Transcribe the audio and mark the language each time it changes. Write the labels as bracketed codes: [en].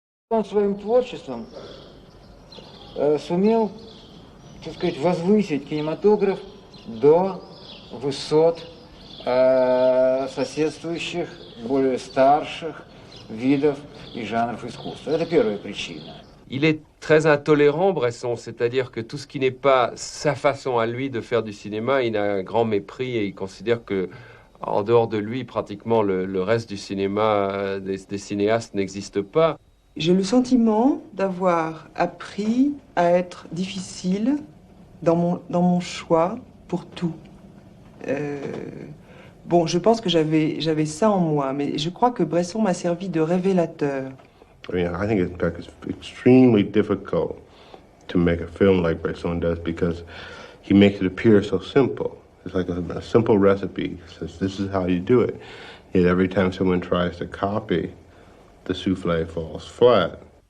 [ru] Он своим творчеством сумел, так сказать, возвысить кинематограф до высот соседствующих, более старших видов и жанров искусства. Это первая причина. [fr] Il est très intolérant, Bresson, c'est-à-dire que tout ce qui n'est pas sa façon à lui de faire du cinéma, il a un grand mépris et il considère que, en dehors de lui, pratiquement le reste du cinéma des cinéastes n'existe pas. J'ai le sentiment d'avoir appris à être difficile dans mon choix pour tout. Bon, je pense que j'avais ça en moi, mais je crois que Bresson m'a servi de révélateur. [en] I mean, I think it's extremely difficult to make a film like Bresson does because he makes it appear so simple. It's like a simple recipe. He says, this is how you do it. Yet every time someone tries to copy, the souffle falls flat.